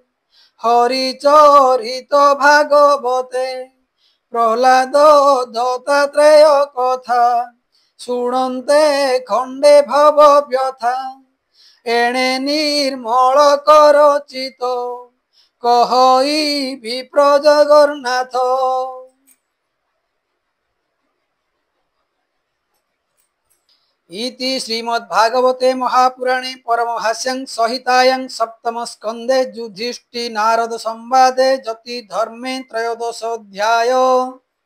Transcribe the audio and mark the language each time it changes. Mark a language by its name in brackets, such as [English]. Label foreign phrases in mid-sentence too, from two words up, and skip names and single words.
[Odia] ହରିଚରିତ ଭାଗବତେ ପ୍ରହ୍ଲାଦ ଦତ୍ତାତ୍ରେୟ କଥା ଶୁଣନ୍ତେ ଖଣ୍ଡେ ଭବ ବ୍ୟଥା ଏଣେ ନିର୍ମଳ କର ଚିତ କହଇ ବିପ୍ର ଜଗନ୍ନାଥ [Sanskrit] इति श्रीमद्भागवते महापुराणे परमहास्यं संहितायां सप्तम स्कन्धे युधिष्ठिर नारद संवादे जति धर्मे त्रयोदशोऽध्याय।